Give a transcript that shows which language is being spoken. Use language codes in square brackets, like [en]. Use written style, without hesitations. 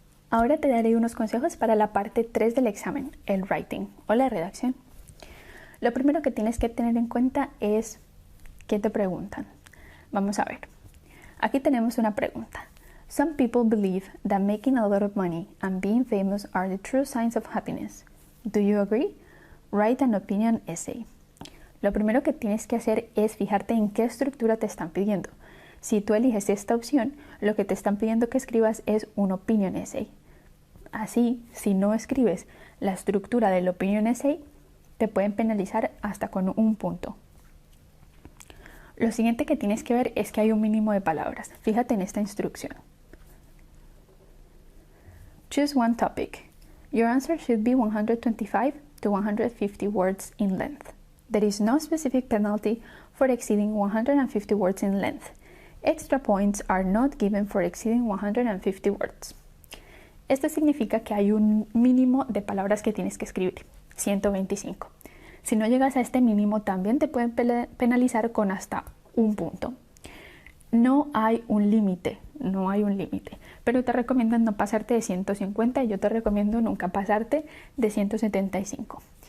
[es] Ahora te daré unos consejos para la parte 3 del examen, el writing o la redacción. Lo primero que tienes que tener en cuenta es ¿qué te preguntan? Vamos a ver. Aquí tenemos una pregunta. [en] Some people believe that making a lot of money and being famous are the true signs of happiness. Do you agree? Write an opinion essay. [es] Lo primero que tienes que hacer es fijarte en qué estructura te están pidiendo. Si tú eliges esta opción, lo que te están pidiendo que escribas es un opinion essay. Así, si no escribes la estructura del opinion essay, te pueden penalizar hasta con 1 punto. Lo siguiente que tienes que ver es que hay un mínimo de palabras. Fíjate en esta instrucción. [en] Choose one topic. Your answer should be 125 to 150 words in length. There is no specific penalty for exceeding 150 words in length. Extra points are not given for exceeding 150 words. [es] Esto significa que hay un mínimo de palabras que tienes que escribir, 125. Si no llegas a este mínimo, también te pueden penalizar con hasta 1 punto. No hay un límite, pero te recomiendo no pasarte de 150 y yo te recomiendo nunca pasarte de 175.